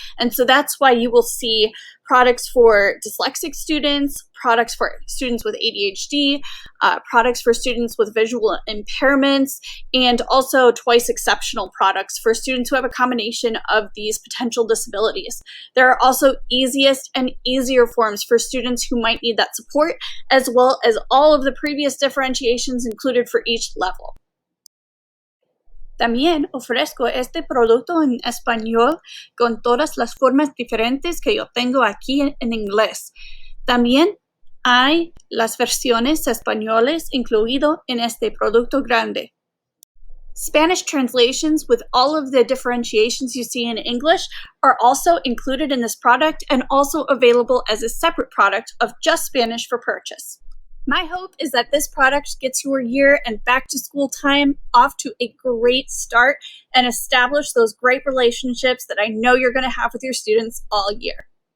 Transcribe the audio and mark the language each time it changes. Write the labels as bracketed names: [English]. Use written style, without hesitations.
[English] And so that's why you will see products for dyslexic students, products for students with ADHD, products for students with visual impairments, and also twice exceptional products for students who have a combination of these potential disabilities. There are also easiest and easier forms for students who might need that support, as well as all of the previous differentiations included for each level. [Spanish] También ofrezco este producto en español con todas las formas diferentes que yo tengo aquí en inglés. También hay las versiones españoles incluido en este producto grande. [English] Spanish translations with all of the differentiations you see in English are also included in this product and also available as a separate product of just Spanish for purchase. My hope is that this product gets your year and back to school time off to a great start and establish those great relationships that I know you're going to have with your students all year.